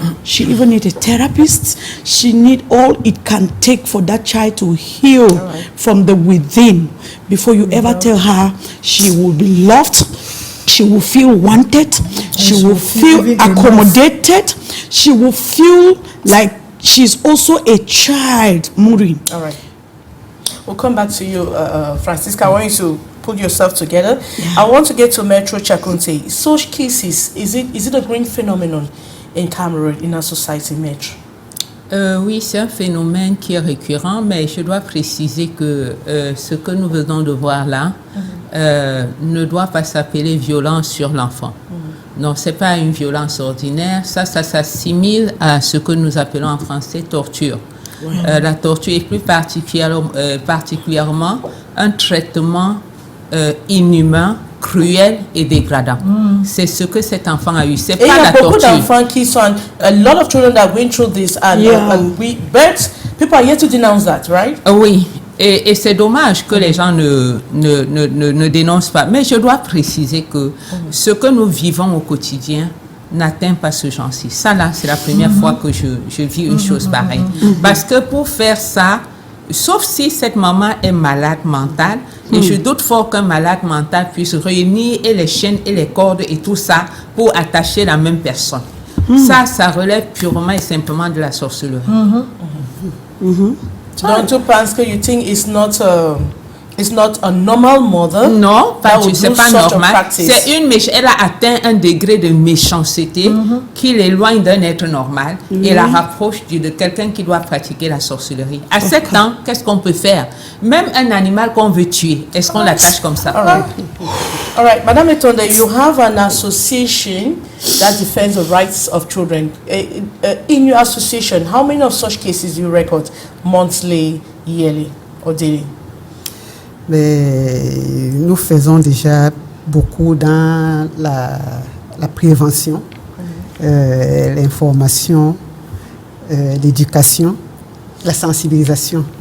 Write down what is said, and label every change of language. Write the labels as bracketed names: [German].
[English] She even need a therapist. She need all it can take for that child to heal from the within before you ever tell her she will be loved, she will feel wanted, she will feel accommodated, she will feel like she's also a child. Maureen. All right. We'll come back to you, Francisca. I want you to put yourself together. Yeah. I want to get to Metro Chakunte. Such cases, is it a growing phenomenon in Cameroon, in our society, Metro? [French] Oui, c'est un phénomène qui est récurrent, mais je dois préciser que ce que nous venons de voir là ne doit pas s'appeler violence sur l'enfant. Non, ce n'est pas une violence ordinaire. Ça s'assimile à ce que nous appelons en français torture. La torture est plus particulièrement un traitement inhumain, cruel et dégradant. C'est ce que cet enfant a eu. C'est pas la torture. Il y a beaucoup d'enfants qui sont, [English] a lot of children that went through this, and but people are yet to denounce that, right? [French] Oui. Et c'est dommage que les gens ne dénoncent pas. Mais je dois préciser que ce que nous vivons au quotidien n'atteint pas ce genre-ci. Ça là, c'est la première fois que je vis une chose pareille. Parce que pour faire ça, sauf si cette maman est malade mentale, et je doute fort qu'un malade mental puisse réunir et les chaînes et les cordes et tout ça pour attacher la même personne. Ça relève purement et simplement de la sorcellerie. Donc tu penses que [English] you think it's not a normal mother? [French] Non, c'est pas normal. C'est elle a atteint un degré de méchanceté qui l'éloigne d'un être normal et la rapproche de quelqu'un qui doit pratiquer la sorcellerie. À 7 ans, qu'est-ce qu'on peut faire? Même un animal qu'on veut tuer, est-ce qu'on l'attache comme ça? [English] All right, Madame Etonde, you have an association that defends the rights of children. In your association, how many of such cases do you record monthly, yearly, or daily? [French] Mais nous faisons déjà beaucoup dans la prévention, l'information, l'éducation, la sensibilisation.